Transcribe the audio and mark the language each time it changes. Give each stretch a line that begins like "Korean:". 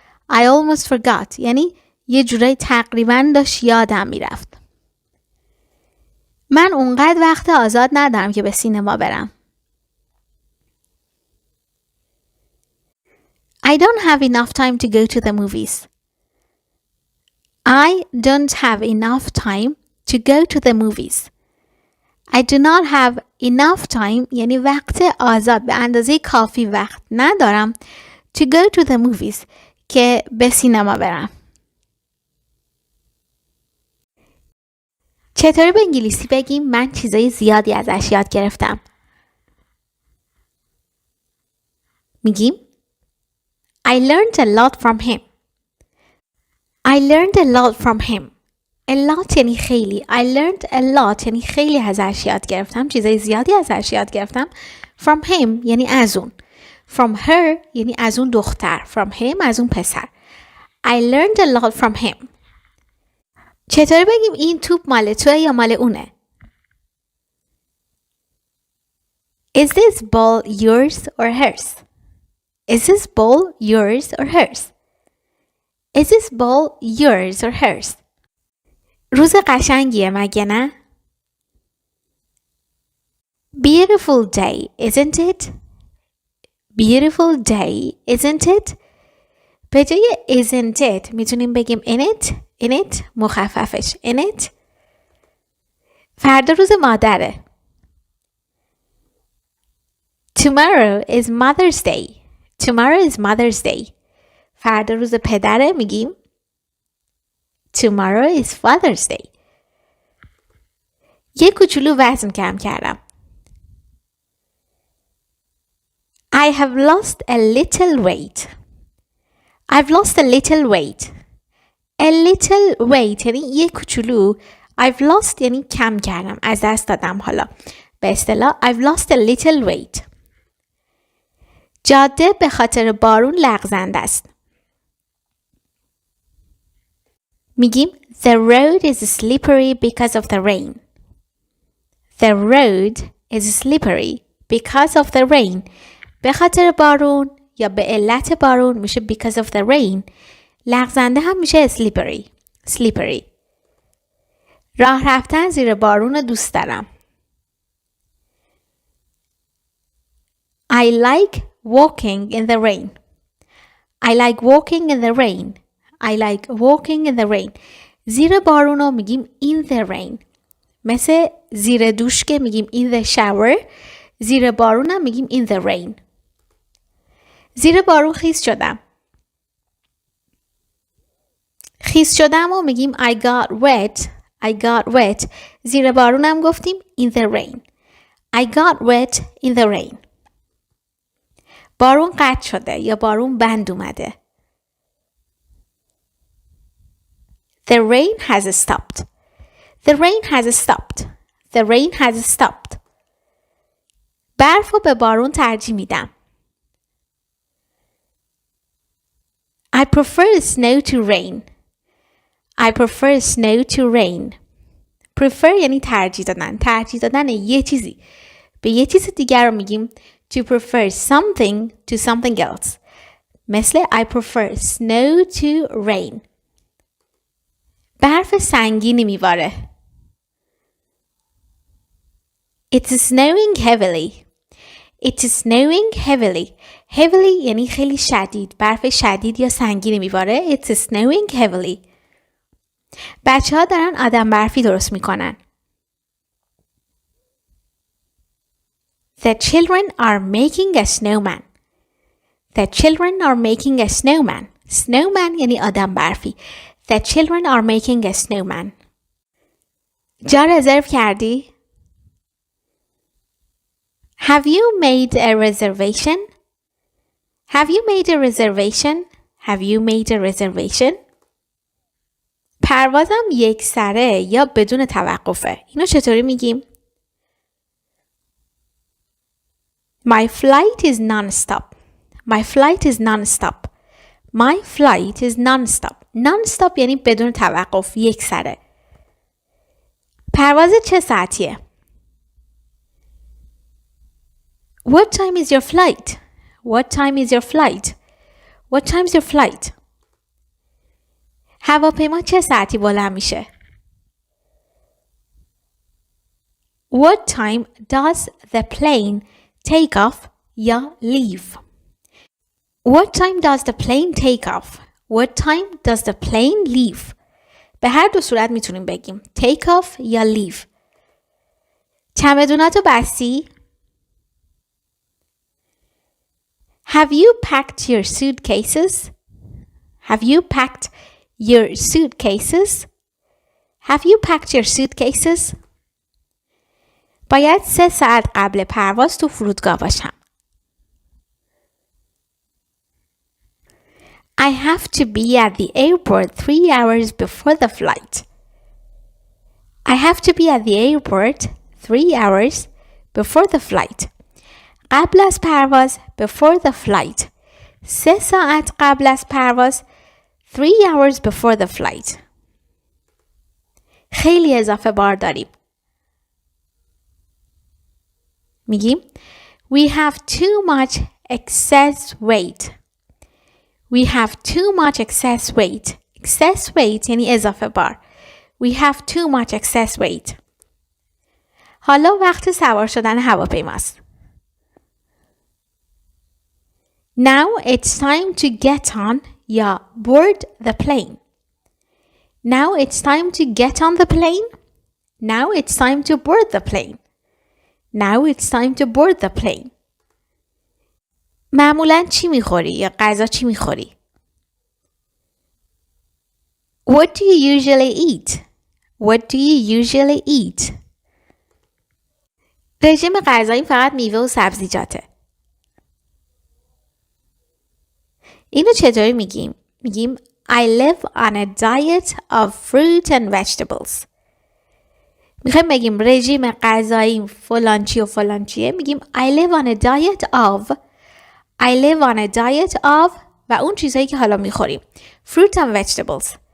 English: I almost forgot
Persian: یعنی یه جورایی تقریبا داشت یادم میرفت. من اونقدر وقت آزاد ندارم که به سینما برم.
English: I don't have enough time to go to the movies. I don't have enough time to go to the movies. I do not have enough time
Persian: یعنی وقت آزاد به اندازه کافی وقت ندارم
English: to go to the movies
Persian: که به سینما برم. چطوری به انگلیسی بگیم من چیزای زیادی ازش یاد گرفتم؟ میگیم
English: I learned a lot from him. I learned a lot from him. A lot
Persian: یعنی خیلی.
English: I learned a lot
Persian: یعنی خیلی ازش یاد گرفتم. چیزای زیادی ازش یاد گرفتم.
English: From him
Persian: یعنی از اون.
English: From her
Persian: یعنی از اون دختر.
English: From him
Persian: از اون پسر.
English: I learned a lot from him.
Persian: چطوری بگیم این توپ مال توه یا مال اونه؟
English: Is this ball yours or hers? Is this ball yours or hers? Is this ball yours or hers?
Persian: روز قشنگیه مگه نه؟
English: Beautiful day, isn't it? Beautiful day, isn't it?
Persian: به جای
English: isn't it
Persian: میتونیم بگیم
English: in it
Persian: مخففش in it. فردا روز مادره.
English: Tomorrow is Mother's Day. Tomorrow is Mother's Day.
Persian: فردا روز پدره میگیم
English: Tomorrow is Father's Day.
Persian: یه کوچولو وزن کم کردم.
English: I have lost a little weight. I've lost a little weight. A little weight
Persian: یعنی یه کوچولو.
English: I've lost
Persian: یعنی کم کردم. از دست دادم حالا. به اصطلاح
English: I've lost a little weight.
Persian: جاده به خاطر بارون لغزنده است. میگیم
English: The road is slippery because of the rain. The road is slippery because of the rain.
Persian: به خاطر بارون یا به علت بارون میشه
English: because of the rain.
Persian: لغزنده هم میشه slippery. راه رفتن زیر بارون دوست دارم.
English: I like walking in the rain. I like walking in the rain. I like walking in the rain.
Persian: زیر بارون رو میگیم
English: in the rain.
Persian: مثل زیر دوش که میگیم
English: in the shower.
Persian: زیر بارون هم میگیم
English: in the rain.
Persian: زیر بارون خیس شدم. خیس شدم و میگیم
English: I got wet. I got wet.
Persian: زیر بارون هم گفتیم
English: in the rain. I got wet in the rain.
Persian: بارون قطع شده یا بارون بند اومده.
English: The rain has stopped. The rain has stopped. The rain has stopped.
Persian: برف رو به بارون ترجیح میدم.
English: I prefer snow to rain. I prefer snow to rain.
Persian: Prefer یعنی ترجیح دادن. ترجیح دادن یه چیزی به یه چیز دیگر رو میگیم
English: to prefer something to something else.
Persian: مثل
English: I prefer snow to rain.
Persian: برف سنگینی میباره.
English: It's snowing heavily. It's snowing heavily.
Persian: Heavily یعنی خیلی شدید. برف شدید یا سنگینی میباره.
English: It's snowing heavily.
Persian: بچه ها دارن آدم برفی درست میکنن.
English: The children are making a snowman. The children are making a snowman.
Persian: Snowman یعنی آدم برفی.
English: The children are making a snowman.
Persian: جا رزرو کردی؟
English: Have you made a reservation? Have you made a reservation? Have you made a reservation?
Persian: پروازم یک سره یا بدون توقفه. اینو چطوری میگیم؟
English: My flight is non-stop. My flight is non-stop. My flight is non-stop.
Persian: Non-stop یعنی بدون توقف، یک سره. پرواز چه ساعتیه؟
English: What time is your flight? What time is your flight? What time is your flight?
Persian: هواپیما چه ساعتی بلند میشه؟
English: What time does the plane take off
Persian: یا
English: leave? What time does the plane take off? What time does the plane leave?
Persian: به هر دو صورت میتونیم بگیم
English: take off
Persian: یا leave. چمدوناتو بستی؟
English: Have you packed your suitcases? Have you packed your suitcases? Have you packed your suitcases?
Persian: باید 3 ساعت قبل پرواز تو فرودگاه باشم.
English: I have to be at the airport 3 hours before the flight. I have to be at the airport 3 hours before the flight.
Persian: قبل از پرواز
English: before the flight.
Persian: 3 ساعت قبل از پرواز
English: 3 hours before the flight.
Persian: خیلی اضافه بار داریم. میگیم
English: We have too much excess weight. We have too much excess weight. Excess weight
Persian: یعنی اضافه بار.
English: We have too much excess weight.
Persian: حالا وقت سوار شدن هواپیماست.
English: Now it's time to get on
Persian: یا
English: board the plane. Now it's time to get on the plane. Now it's time to board the plane. Now it's time to board the plane.
Persian: معمولاً چی میخوری یا غذا چی میخوری؟
English: What do you usually eat? What do you usually eat?
Persian: رژیم غذایی فقط میوه و سبزیجاته. اینو چطوری میگیم؟ میگیم
English: I live on a diet of fruit and vegetables.
Persian: میخوایم بگیم رژیم غذایی فلان چی و فلان چیه، میگیم
English: I live on a diet of
Persian: I live on a diet of و اون چیزهایی که حالا میخوریم
English: fruit and vegetables.